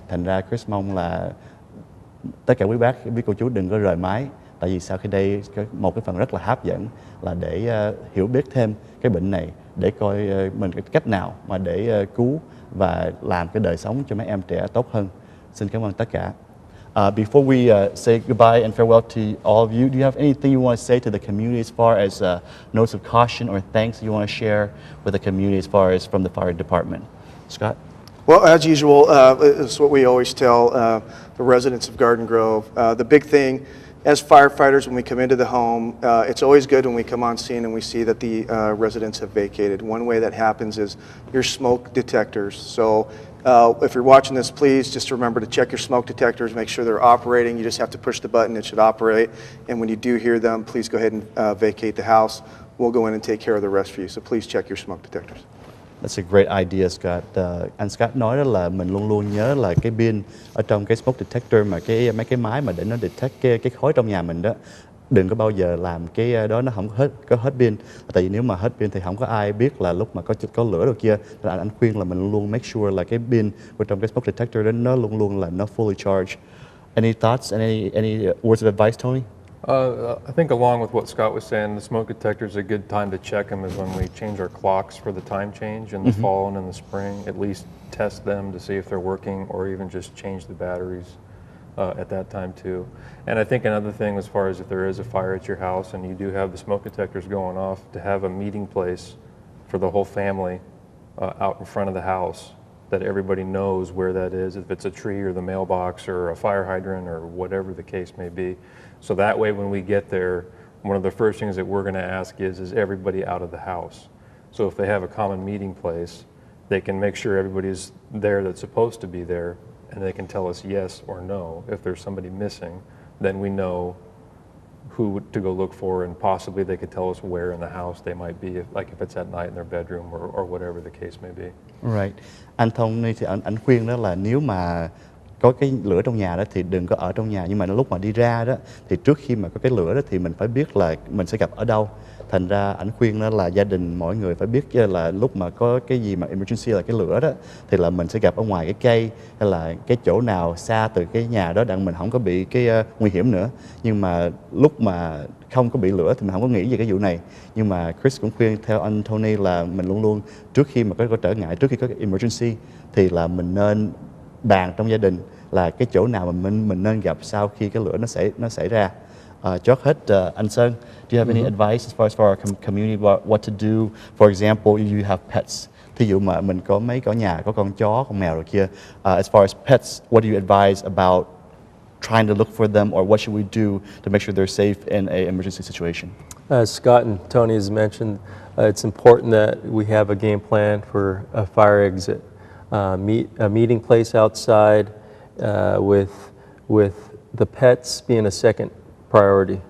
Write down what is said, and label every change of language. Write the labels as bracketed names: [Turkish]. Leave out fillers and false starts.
[Vietnamese] Thành ra Chris mong là tất cả quý bác, quý cô chú đừng có rời máy, tại vì sau khi đây một cái phần rất là hấp dẫn là để hiểu biết thêm cái bệnh này, để coi mình cái cách nào mà để cứu và làm cái đời sống cho mấy em trẻ tốt hơn. Xin cảm ơn tất cả. [English] Before we say goodbye and farewell to all of you, do you have anything you want to say to the community as far as notes of caution or thanks you want to share with the community as far as from the fire department? Scott? Well, as usual, it's what we always tell the residents of Garden Grove. The big thing, as firefighters, when we come into the home, it's always good when we come on scene and we see that the residents have vacated. One way that happens is your smoke detectors. So if you're watching this, please just remember to check your smoke detectors, make sure they're operating. You just have to push the button, it should operate. And when you do hear them, please go ahead and vacate the house. We'll go in and take care of the rest for you. So please check your smoke detectors. That's a great idea, Scott. [Vietnamese] Anh Scott nói đó là mình luôn luôn nhớ là cái pin ở trong cái smoke detector, mà mấy cái máy mà để nó detect cái khói trong nhà mình đó, đừng có bao giờ làm cái đó nó không có hết pin. Tại vì nếu mà hết pin thì không có ai biết là lúc mà có lửa đâu kia. Nên anh khuyên là mình luôn luôn [English] make sure [Vietnamese] là cái pin ở trong cái smoke detector đó nó luôn luôn là nó [English] fully charged. Any thoughts? Any words of advice, Tony? I think along with what Scott was saying, the smoke detector is a good time to check them is when we change our clocks for the time change in the fall and in the spring. At least test them to see if they're working, or even just change the batteries at that time too. And I think another thing, as far as if there is a fire at your house and you do have the smoke detectors going off, to have a meeting place for the whole family out in front of the house, that everybody knows where that is, if it's a tree or the mailbox or a fire hydrant or whatever the case may be. So that way when we get there, one of the first things that we're going to ask is everybody out of the house? So if they have a common meeting place, they can make sure everybody's there that's supposed to be there, and they can tell us yes or no. If there's somebody missing, then we know who to go look for, and possibly they could tell us where in the house they might be, if it's at night in their bedroom or whatever the case may be. Right. [Vietnamese] Anh Tony thì anh khuyên đó là nếu mà có cái lửa trong nhà đó thì đừng có ở trong nhà, nhưng mà lúc mà đi ra đó thì trước khi mà có cái lửa đó thì mình phải biết là mình sẽ gặp ở đâu. Thành ra anh khuyên đó là gia đình mọi người phải biết là lúc mà có cái gì mà emergency là cái lửa đó thì là mình sẽ gặp ở ngoài cái cây, hay là cái chỗ nào xa từ cái nhà đó đặng mình không có bị cái nguy hiểm nữa. Nhưng mà lúc mà không có bị lửa thì mình không có nghĩ về cái vụ này. Nhưng mà Chris cũng khuyên theo anh Tony là mình luôn luôn trước khi mà có trở ngại, trước khi có cái emergency thì là mình nên bàn trong gia đình là cái chỗ nào mà mình nên gặp sau khi cái lửa nó xảy ra. Trước hết, [English] anh Sơn, do you have any advice as far as for our community about what to do? For example, if you have pets. [Vietnamese] Thí dụ mà mình có nhà có con chó, con mèo rồi kia. [English] As far as pets, what do you advise about trying to look for them, or what should we do to make sure they're safe in a emergency situation? As Scott and Tony has mentioned, it's important that we have a game plan for a fire exit. A meeting place outside with the pets being a second priority.